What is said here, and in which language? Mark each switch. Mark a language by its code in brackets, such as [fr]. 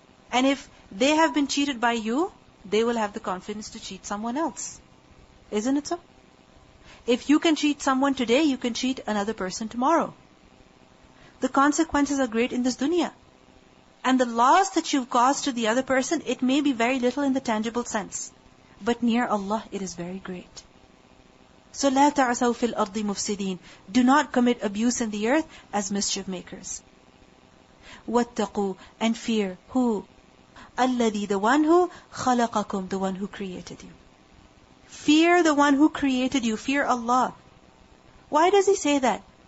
[en] And if they have been cheated by you, they will have the confidence to cheat someone else. Isn't it so? If you can cheat someone today, you can cheat another person tomorrow. The consequences are great in this dunya. And the loss that you've caused to the other person, it may be very little in the tangible sense. But near Allah, it is very great. [ar] So لا تعثوا في الأرض مفسدين. [en] Do not commit abuse in the earth as mischief makers. واتقوا, and fear. Who? الذي, the one who خلقكم, the one who created you. Fear the one who created you. Fear Allah. Why does he say that?